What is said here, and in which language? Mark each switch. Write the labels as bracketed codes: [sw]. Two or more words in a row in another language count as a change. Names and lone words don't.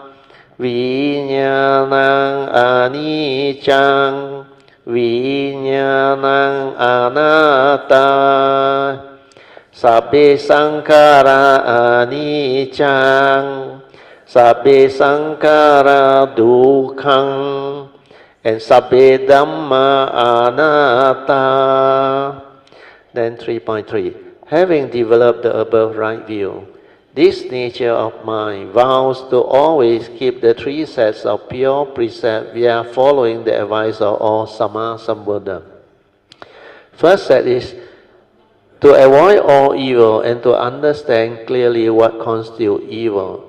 [pi] Vinyanang anicang, Vinyanang anatta, Sabbe sankara anicang, Sabbe sankara dukkhang, and Sabbe dhamma anatta. [en] Then 3.3. Having developed the above right view, this nature of mind vows to always keep the three sets of pure precepts via following the advice of all [pi] Samma Sambuddha. [en] First set is to avoid all evil and to understand clearly what constitutes evil.